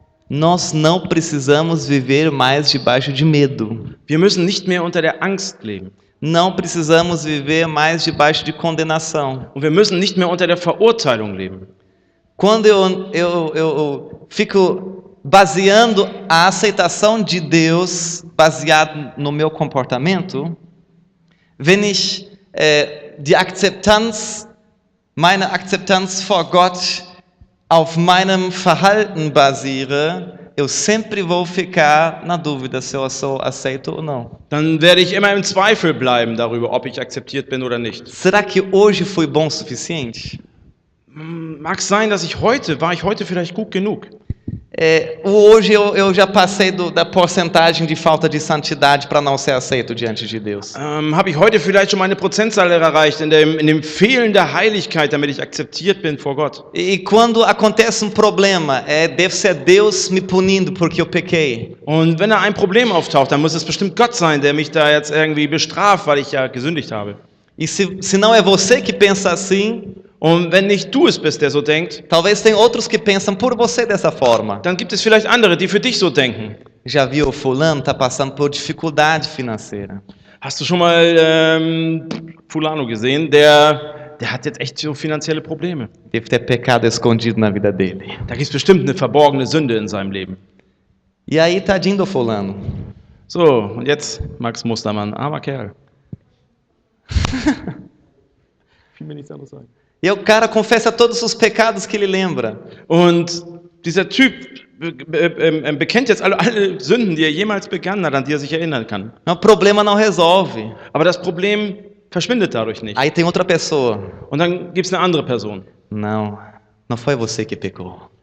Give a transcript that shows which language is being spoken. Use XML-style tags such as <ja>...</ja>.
<pt>Nós não precisamos viver mais debaixo de medo.</pt> <de>Wir müssen nicht mehr unter der Angst leben.</de> <pt>Não precisamos viver mais debaixo de condenação.</pt> <de>Und wir müssen nicht mehr unter der Verurteilung leben.</de> <pt>Quando eu fico baseando a aceitação de Deus baseado no meu comportamento,</pt> <de>wenn ich die Akzeptanz, meine Akzeptanz vor Gott auf meinem Verhalten basiere,</de> <pt>eu sempre vou ficar na dúvida se eu sou aceito ou não.</pt> <de>dann werde ich immer im Zweifel bleiben darüber, ob ich akzeptiert bin oder nicht.</de> <pt>Será que hoje fui bom o suficiente?</pt> <de>Mag sein, dass war ich heute vielleicht gut genug?</de> <pt>Hoje eu já passei da porcentagem de falta de santidade para não ser aceito diante de Deus.</pt> <de>Habe ich heute vielleicht schon meine Prozentzahl erreicht in dem Fehlen der Heiligkeit, damit ich akzeptiert bin vor Gott?</de> <pt>E quando acontece problema, deve ser Deus me punindo porque eu pequei.</pt> <de>Und wenn da ein Problem auftaucht, dann muss es bestimmt Gott sein, der mich da jetzt irgendwie bestraft, weil ich ja gesündigt habe.</de> <pt>E se não é você que pensa assim,</pt> <de>Und wenn nicht du es bist, der so denkt,</de> <pt>talvez tem outros que pensam por você dessa forma.</pt> <de>dann gibt es vielleicht andere, die für dich so denken.</de> <pt>Já viu, fulano está passando por dificuldade financeira.</pt> <de>Hast du schon mal Fulano gesehen? Der hat jetzt echt so finanzielle Probleme.</de> <pt>Deve ter pecado escondido na vida dele.</pt> <de>Da gibt es bestimmt eine verborgene Sünde in seinem Leben.</de> <pt>E aí, tadinho do fulano.</pt> <de>So, und jetzt Max Mustermann, armer Kerl. Fiel mir nichts anderes ein.</de> <pt>E o cara confessa todos os pecados que ele lembra.</pt> <de>Und dieser Typ bekennt jetzt alle Sünden, die er jemals begangen hat, an die er sich erinnern kann.</de> <pt>O problema não resolve.</pt> <de>Aber das Problem verschwindet dadurch nicht.</de> <pt>Aí tem outra pessoa.</pt> <de>Und dann gibt es eine andere Person.</de> <pt>Não foi você que pecou.</pt>